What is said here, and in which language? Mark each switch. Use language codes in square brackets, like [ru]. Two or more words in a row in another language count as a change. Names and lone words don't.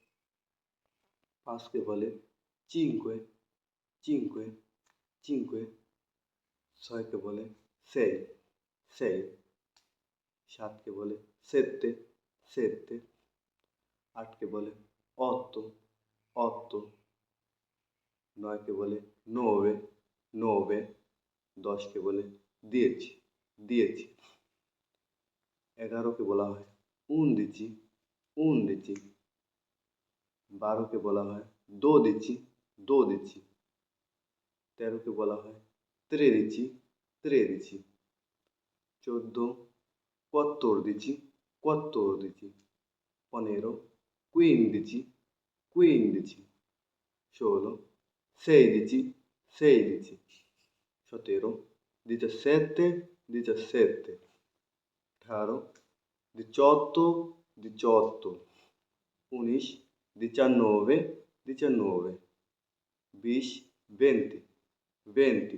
[bn] ৫ কে বলে [it] cinque, cinque, cinque, [bn] ৬ কে বলে [it] sei, sei, [bn] ৭ কে বলে [it] sette, sette, [bn] ৮ কে বলে [it] otto, otto, [bn] ৯ কে বলে [it] nove, nove, [bn] ১০ কে বলে [it] dieci, dieci, [bn] ১১ কে বলা হয় [it] undici, undici, [bn] ১২ কে বলা হয় [it] dodici, dodici, [bn] ১৩ কে বলা হয় [it] tredici, tredici, ১৪ quattordici, quattordici, ১৫ quindici, quindici, ১৬ sedici, sedici, ১৭ 17, 17, 18, 18, 18, 19, 19, 19, 20, 20, 20।